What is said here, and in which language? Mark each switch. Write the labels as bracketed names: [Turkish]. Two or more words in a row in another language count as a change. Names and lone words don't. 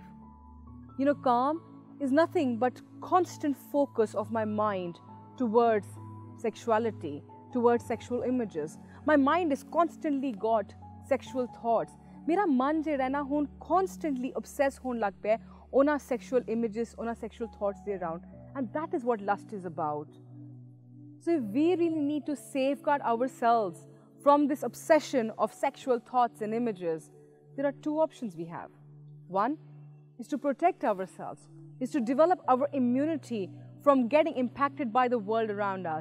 [English] You know, Kaam is nothing but constant focus of my mind towards sexuality, towards sexual images. My mind is constantly got sexual thoughts. [Punjabi] ਮੇਰਾ ਮਨ ਜਿਹੜਾ ਹੈ ਨਾ ਹੁਣ [English] constantly obsessed [Punjabi] ਹੋਣ ਲੱਗ ਪਿਆ ਉਨ੍ਹਾਂ [English] sexual images, [Punjabi] ਉਨ੍ਹਾਂ [English] sexual thoughts [Punjabi] दे around. [English] And that is what lust is about. So if we really need to safeguard ourselves from this obsession of sexual thoughts and images, there are two options we have. One is to protect ourselves, is to develop our immunity from getting impacted by the world around us.